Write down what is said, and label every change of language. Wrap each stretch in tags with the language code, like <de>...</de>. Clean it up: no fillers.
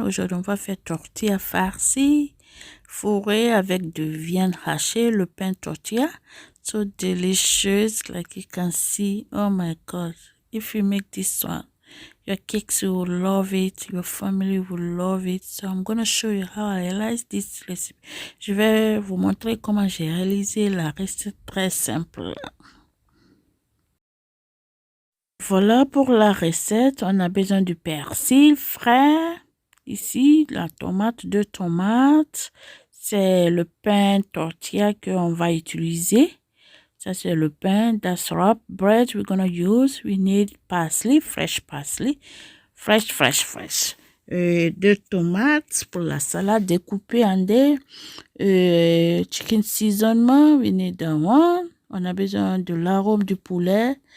<fr>Aujourd'hui on va faire tortilla farcie fourrée avec de viande hachée, le pain tortilla.</fr> <en>So delicious, like you can see. Oh my god, if you make this one, your kids will love it, your family will love it. So I'm gonna show you how I realize this recipe.</en> <fr>Je vais vous montrer comment j'ai réalisé la recette très simple. Voilà pour la recette. On a besoin du persil frais. Ici, la tomate, 2 tomates. C'est le pain tortilla qu'on va utiliser. Ça, c'est le pain.</fr> <en>That's wrap bread we're gonna use. We need parsley, fresh parsley. Fresh.</en> <fr>2 tomates pour la salade découpée en dés.</fr> <en>Chicken seasoning, we need that one.</en> <fr>On a besoin de l'arôme du poulet.</fr>